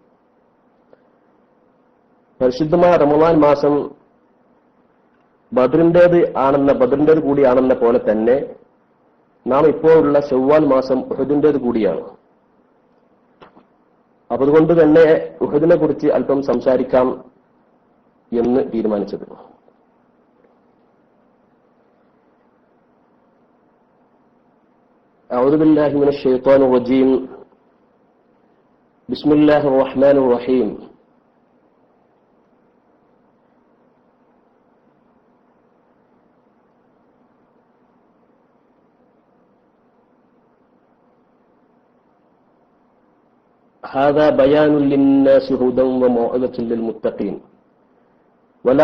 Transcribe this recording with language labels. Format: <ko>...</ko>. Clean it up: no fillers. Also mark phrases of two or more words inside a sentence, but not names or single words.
<ml>പരിശുദ്ധമായ റമളാൻ മാസം ബദറിന്റേത് കൂടിയാണെന്ന പോലെ തന്നെ നാം ഇപ്പോഴുള്ള ശവ്വാൽ മാസം ഉഹദിന്റേത് കൂടിയാണ്. അപ്പൊ അതുകൊണ്ട് തന്നെ ഉഹദിനെ കുറിച്ച് അല്പം സംസാരിക്കാം എന്ന് തീരുമാനിച്ചത്.</ml> <ar>أعوذ بالله من الشيطان الرجيم بسم الله الرحمن الرحيم هذا بيان للناس هدى وموعظة للمتقين ولا</ar>